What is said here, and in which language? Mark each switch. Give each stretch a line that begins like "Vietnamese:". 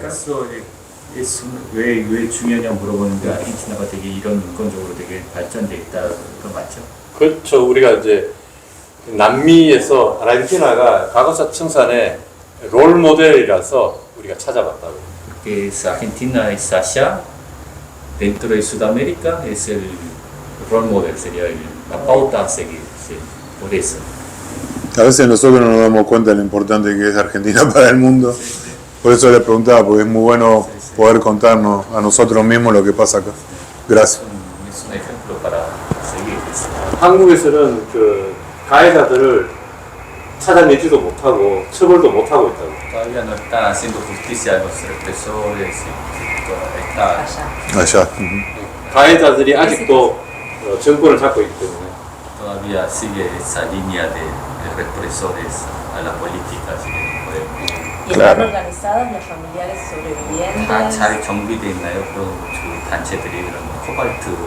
Spanish: caso es
Korean: 왜 중요하냐 물어보는데 아르헨티나가 되게 이런 인권적으로 되게 발전돼 있다 그거 맞죠? 그렇죠. 우리가 이제 남미에서 아르헨티나가 과거사 청산의 롤 모델이라서 우리가 찾아봤다고.
Spanish: Que es Argentina es allá dentro de Sudamérica es el role model sería la pauta a seguir, sí, por eso. A veces nosotros no nos damos cuenta de lo importante que es Argentina para el mundo. Por eso le preguntaba, porque es muy bueno poder contarnos a nosotros mismos lo que pasa acá. Gracias. Es un ejemplo para seguir.
Korean: 한국에서는 그 가해자들을 찾아내지도 못하고 처벌도 못하고 있다고.
Spanish: Todavía no está haciendo justicia a los represores, está Allá.
Korean: 가해자들이 아직도 정권을 잡고 있기 때문에.
Spanish: todavía sigue esa línea de represores a la política. ¿Y están organizados los familiares sobrevivientes?
Korean: 다 잘 정비돼 있나요? 그런 그 단체들이 그런 코발트